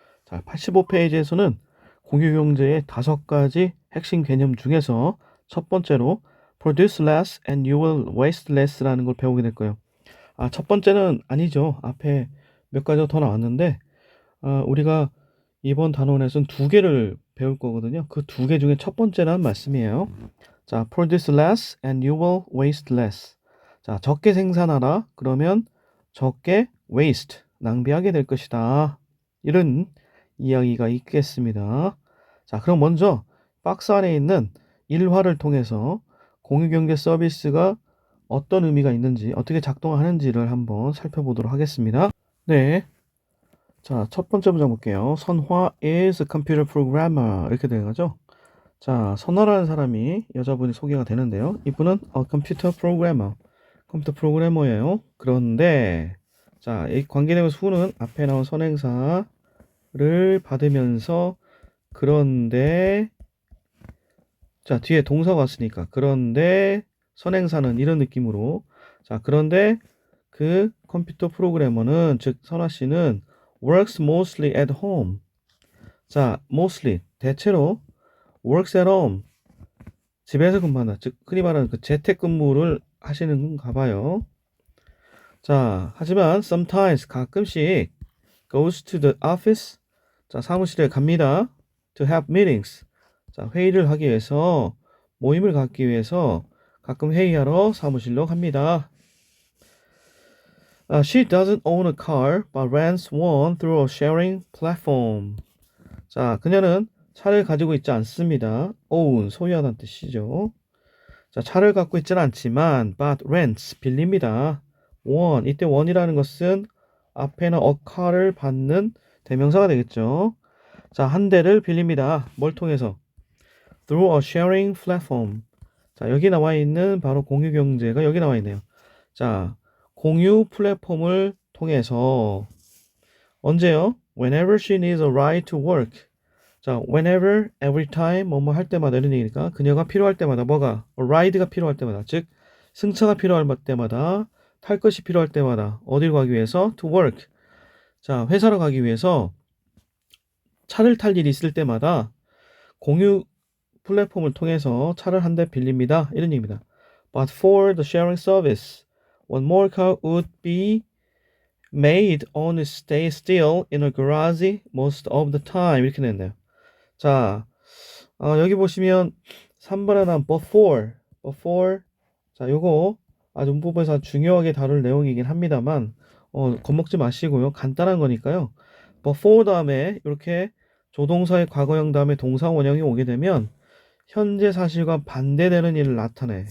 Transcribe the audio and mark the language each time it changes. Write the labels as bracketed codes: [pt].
[ko] 자, 85페이지에서는 공유경제의 5가지 핵심 개념 중에서 첫 번째로 [en] produce less and you will waste less [ko] 라는 걸 배우게 될 거예요. 첫 번째는 아니죠. 앞에 몇 가지가 더 나왔는데, 우리가 이번 단원에서는 2개를 배울 거거든요. 그 2개 중에 첫 번째라는 말씀이에요. 자, [en] produce less and you will waste less. [ko] 자, 적게 생산하라. 그러면 적게 waste, 낭비하게 될 것이다. 이런 이야기가 있겠습니다. 자, 그럼 먼저 박스 안에 있는 일화를 통해서 공유경제 서비스가 어떤 의미가 있는지, 어떻게 작동하는지를 한번 살펴보도록 하겠습니다. 네. 자, 첫 번째 문장 볼게요. [en] 선화 is a computer programmer. [ko] 이렇게 되는 거죠. 자, 선화라는 사람이 여자분이 소개가 되는데요. 이분은 컴퓨터 프로그래머, 컴퓨터 프로그래머예요. 그런데 자, 이 관계대명사 who는 앞에 나온 선행사를 받으면서 그런데 자, 뒤에 동사가 왔으니까 그런데 선행사는 이런 느낌으로 자, 그런데 그 컴퓨터 프로그래머는 즉 선화 씨는 [en] works mostly at home. [ko] 자, mostly 대체로 [en] works at home [ko] 집에서 근무한다. 즉 흔히 말하는 그 재택근무를 하시는 건가 봐요. 자, 하지만 [en] sometimes [ko] 가끔씩 [en] goes to the office. [ko] 자, 사무실에 갑니다. [en] to have meetings. [ko] 자, 회의를 하기 위해서 모임을 갖기 위해서 가끔 회의하러 사무실로 갑니다. [en] She doesn't own a car but rents one through a sharing platform. [ko] 자, 그녀는 차를 가지고 있지 않습니다. own, 소유하다는 뜻이죠. 자, 차를 갖고 있지는 않지만 [en] but rents, [ko] 빌립니다. one, 이때 one이라는 것은 앞에는 a car를 받는 대명사가 되겠죠. 자, 한 대를 빌립니다. 뭘 통해서? [en] through a sharing platform. [ko] 자, 여기 나와 있는 바로 공유 경제가 여기 나와 있네요. 자, 공유 플랫폼을 통해서 언제요? [en] Whenever she needs a ride to work. [ko] 자, [en] whenever, every time, [ko] 뭐뭐 할 때마다 이런 얘기니까 그녀가 필요할 때마다 뭐가? ride가 필요할 때마다 즉 승차가 필요할 때마다 탈 것이 필요할 때마다 어딜 가기 위해서? [en] to work. [ko] 자, 회사로 가기 위해서 차를 탈 일이 있을 때마다 공유 플랫폼을 통해서 차를 한 대 빌립니다. 이런 얘기입니다. [en] But for the sharing service, one more car would be made on stay still in a garage most of the time. [ko] 이렇게 냈네요. 자, 여기 보시면 3번에 나온 before. 자, 요거 아주 문법에서 중요하게 다룰 내용이긴 합니다만, 겁먹지 마시고요. 간단한 거니까요. before 다음에 이렇게 조동사의 과거형 다음에 동사 원형이 오게 되면 현재 사실과 반대되는 일을 나타내.